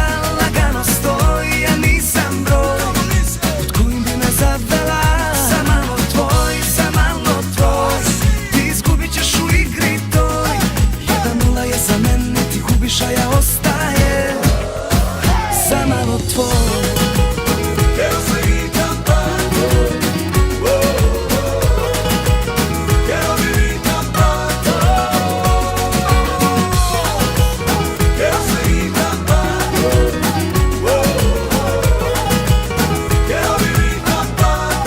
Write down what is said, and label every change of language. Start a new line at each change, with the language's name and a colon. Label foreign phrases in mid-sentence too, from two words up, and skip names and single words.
Croatian: Lagano stoji, ja nisam broj od kojim bi me zavela. A ja ostajem zamalo tvoj.
Spanish: Quiero seguir cantando, quiero vivir cantando, quiero seguir cantando, quiero vivir cantando.